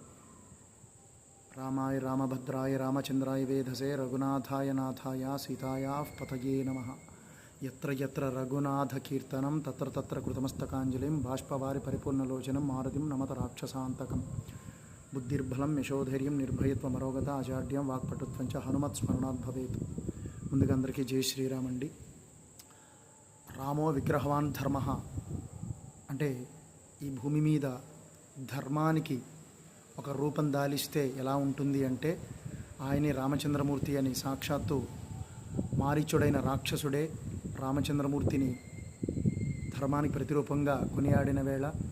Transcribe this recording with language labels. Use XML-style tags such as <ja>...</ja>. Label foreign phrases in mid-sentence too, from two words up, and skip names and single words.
<sa>रामाय रामभद्राय रामचन्द्राय वेधसे रघुनाथाय नाथाय सीतायाः पतये नमः। यत्र यत्र रघुनाथकीर्तनं तत्र तत्र कृतमस्तकाञ्जलिं बाष्पवारि परिपूर्णलोचनं मारुतिं नमत राक्षसान्तकं। बुद्धिर्बलं यशोधैर्यं निर्भयत्वमरोगत अजाड्यं वाक्पटुत्वं च हनुमत्स्मरणात् भवेत्।</sa> <te>ముందుగా అందరికీ జై శ్రీరామ్ అండి.</te> <sa>రామో విగ్రహవాన్ ధర్మ</sa> <te>అంటే ఈ భూమి మీద ధర్మానికి ఒక రూపం దాలిస్తే ఎలా ఉంటుంది అంటే ఆయనే రామచంద్రమూర్తి అని సాక్షాత్తు మారీచుడైన రాక్షసుడే రామచంద్రమూర్తిని ధర్మానికి ప్రతిరూపంగా కొనియాడిన వేళ</te>